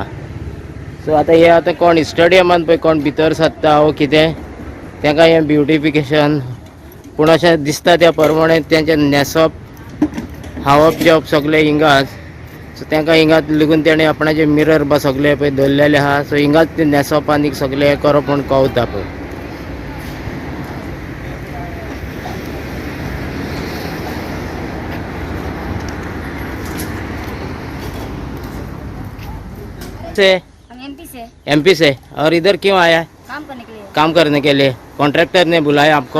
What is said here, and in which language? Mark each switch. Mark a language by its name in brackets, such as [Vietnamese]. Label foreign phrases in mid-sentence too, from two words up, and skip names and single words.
[Konkani] सो आतां हे आतां कोण स्टेडियमान पळय कोण भितर सत्ता वो कितें तेका हें ब्युटिफिकेशन पूण अशें दिसता त्या प्रमाणे तेंचें न्हेसप हावप जेवप सगळें हिंगाच. सो तेंका हिंगा लागून तेणें आपणाचे मिरर बा सगळे पळय दवरलेले आहा. सो हिंगाच ते न्हेसप आनी सगळें हें करप म्हूण कळटा पळय. [Hindi] एमपी से और इधर क्यों आया है? काम करने के लिए कॉन्ट्रैक्टर ने बुलाया आपको?